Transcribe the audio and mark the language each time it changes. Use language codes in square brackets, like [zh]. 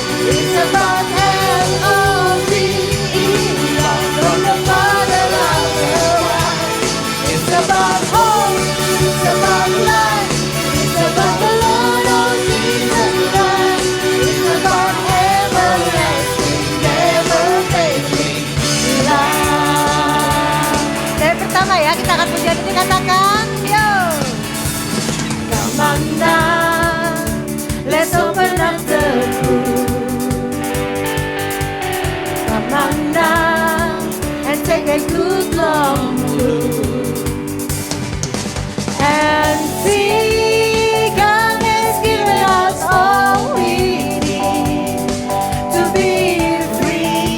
[en] It's about L-O-V-E, love from the Father of the world. It's about hope. It's about life, it's about the Lord of Jesus Christ. It's about everlasting, never failing love. [id] Dari pertama ya, kita akan pujian ini katakan, yo. [en] Come on now, let's open up the room. Come on now, and take a good long look. And see God has given us all we need to be free.